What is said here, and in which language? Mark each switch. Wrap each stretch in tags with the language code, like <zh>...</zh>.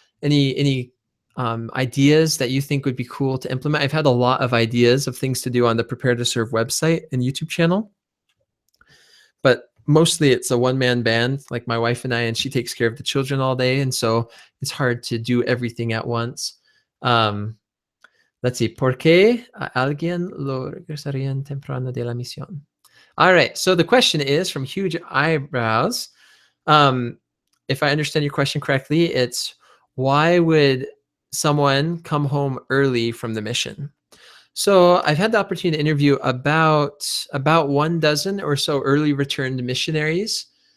<en>Any ideas that you think would be cool to implement? I've had a lot of ideas of things to do on the Prepare to Serve website and YouTube channel, but mostly it's a one-man band, like my wife and I, and she takes care of the children all day, and so it's hard to do everything at once. Let's see.</en> <es>¿Por qué a alguien lo regresarían temprano de la misión?</es> <en>All right. So the question is from Huge Eyebrows. If I understand your question correctly, it's why would someone come home early from the mission? So I've had the opportunity to interview about 12 or so early returned missionaries.</en>